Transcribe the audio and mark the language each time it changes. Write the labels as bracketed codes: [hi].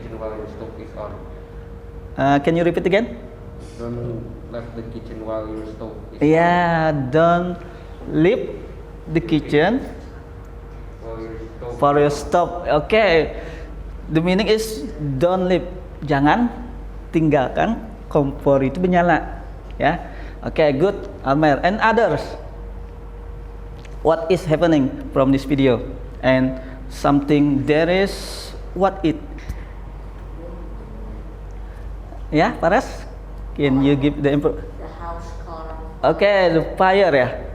[en] kitchen while your stove is on. can you repeat again? Don't left the kitchen while your stove is Yeah, don't leave the kitchen on. While your stove for your stove. Okay. The meaning is don't leave. [id] Jangan tinggalkan kompor itu menyala. [en] Ya. Okay, good, Almer. And others. What is happening from this video? And something there is what it? Yeah, Paras? Can you give the info? The house caught on fire. Okay, the fire ya.